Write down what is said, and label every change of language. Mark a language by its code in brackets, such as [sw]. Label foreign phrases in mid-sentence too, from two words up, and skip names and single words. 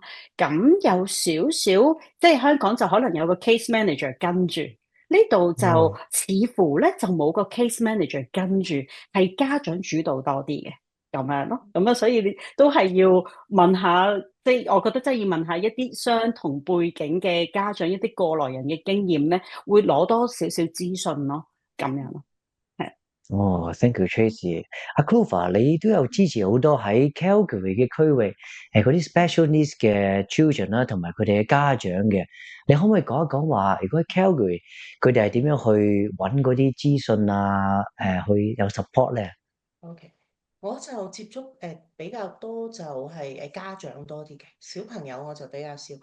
[yue] 咁有少少即係香港就可能有個 [en] case manager [yue] 跟住，呢度就似乎咧就冇個 [en] case manager [yue] 跟住，係家長主導多啲嘅咁樣咯。咁啊，所以你都係要問下，即係我覺得真係要問下一啲相同背景嘅家長，一啲過來人嘅經驗咧，會攞多少少資訊咯，咁樣咯，係。哦 ， [en] thank you [yue] Tracy。阿 Clover，你都有支持好多喺 Calgary 嘅區域，嗰啲 [en] special needs [yue] 嘅 children 啦，同埋佢哋嘅家長嘅。你可唔可以講一講話，如果喺 Calgary，佢哋係點樣去揾嗰啲資訊啊？去有 support 咧？ OK，我就接觸比較多就係家長多啲嘅，小朋友我就比較少。